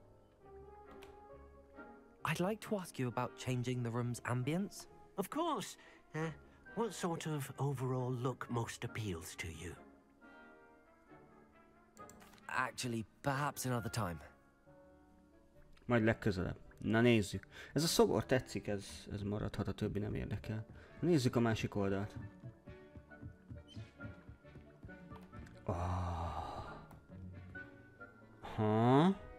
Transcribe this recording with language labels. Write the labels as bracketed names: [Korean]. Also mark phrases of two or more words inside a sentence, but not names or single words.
[English] I'd like to ask you about changing the room's ambience. Of course. What sort of overall look most appeals to you? Actually, perhaps another time. [Hungarian] Majd legközelebb. Na nézzük. Ez a szobor tetszik, ez maradhat, a többi nem érdekel. Nézzük a másik oldalt. Ha.